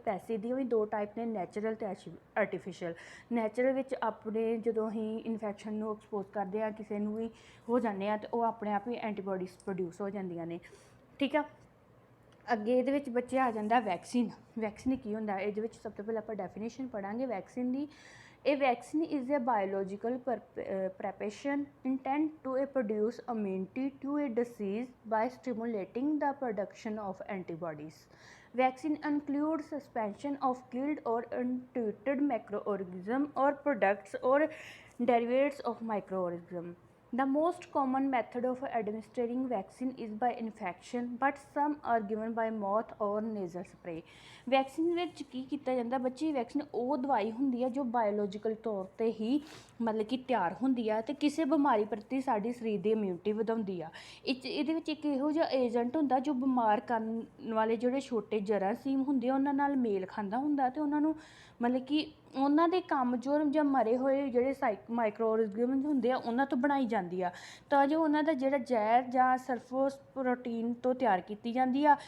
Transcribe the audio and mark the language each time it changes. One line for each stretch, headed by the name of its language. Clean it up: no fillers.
Punjabi: Passive ਦੀਆਂ ਵੀ 2 type ਨੇ, natural ਅਤੇ ਆਰਟੀਫਿਸ਼ਲ। ਨੈਚੁਰਲ ਵਿੱਚ ਆਪਣੇ ਜਦੋਂ ਅਸੀਂ ਇਨਫੈਕਸ਼ਨ ਨੂੰ ਐਕਸਪੋਜ਼ ਕਰਦੇ ਹਾਂ, ਕਿਸੇ ਨੂੰ ਵੀ ਹੋ ਜਾਂਦੇ ਆ, ਅਤੇ ਉਹ ਆਪਣੇ ਆਪ ਹੀ ਐਂਟੀਬਾਡੀਜ਼ ਪ੍ਰੋਡਿਊਸ ਹੋ ਜਾਂਦੀਆਂ ਨੇ, ਠੀਕ ਆ। ਅੱਗੇ ਇਹਦੇ ਵਿੱਚ ਬੱਚੇ ਆ ਜਾਂਦਾ ਵੈਕਸੀਨ। ਵੈਕਸੀਨ ਕੀ ਹੁੰਦਾ, ਇਹਦੇ ਵਿੱਚ ਸਭ ਤੋਂ ਪਹਿਲਾਂ ਆਪਾਂ definition ਪੜ੍ਹਾਂਗੇ vaccine ਦੀ।
English: A vaccine is a biological preparation intended to produce immunity to a disease by stimulating the production of antibodies. Vaccine includes suspension of killed or untreated microorganisms or products or derivatives of microorganisms. The most common method of administering vaccine is by injection, but some are given by mouth or nasal spray.
Punjabi: Vaccine ਵਿੱਚ ਕੀ ਕੀਤਾ ਜਾਂਦਾ ਬੱਚੇ, vaccine ਉਹ ਦਵਾਈ ਹੁੰਦੀ ਹੈ ਜੋ biological ਤੌਰ 'ਤੇ ਹੀ ਮਤਲਬ ਕਿ ਤਿਆਰ ਹੁੰਦੀ ਆ ਅਤੇ ਕਿਸੇ ਬਿਮਾਰੀ ਪ੍ਰਤੀ ਸਾਡੀ ਸਰੀਰ ਦੀ ਇਮਿਊਨਿਟੀ ਵਧਾਉਂਦੀ ਆ। ਇਹਦੇ ਵਿੱਚ ਇੱਕ ਇਹੋ ਜਿਹਾ ਏਜੰਟ ਹੁੰਦਾ ਜੋ ਬਿਮਾਰ ਕਰਨ ਵਾਲੇ ਜਿਹੜੇ ਛੋਟੇ ਜਰਾਸੀਮ ਹੁੰਦੇ ਆ ਉਹਨਾਂ ਨਾਲ ਮੇਲ ਖਾਂਦਾ ਹੁੰਦਾ, ਅਤੇ ਉਹਨਾਂ ਨੂੰ ਮਤਲਬ ਕਿ ਉਹਨਾਂ ਦੇ ਕਮਜ਼ੋਰ ਜਾਂ ਮਰੇ ਹੋਏ ਜਿਹੜੇ ਮਾਈਕਰੋ ਆਰਗੈਨਿਜ਼ਮ ਹੁੰਦੇ ਆ ਉਹਨਾਂ ਤੋਂ ਬਣਾਈ ਜਾਂਦੀ ਆ, ਤਾਂ ਜੋ ਉਹਨਾਂ ਦਾ ਜਿਹੜਾ ਜ਼ਹਿਰ ਜਾਂ ਸਰਫੋਸ ਪ੍ਰੋਟੀਨ ਤੋਂ ਤਿਆਰ ਕੀਤੀ ਜਾਂਦੀ ਆ।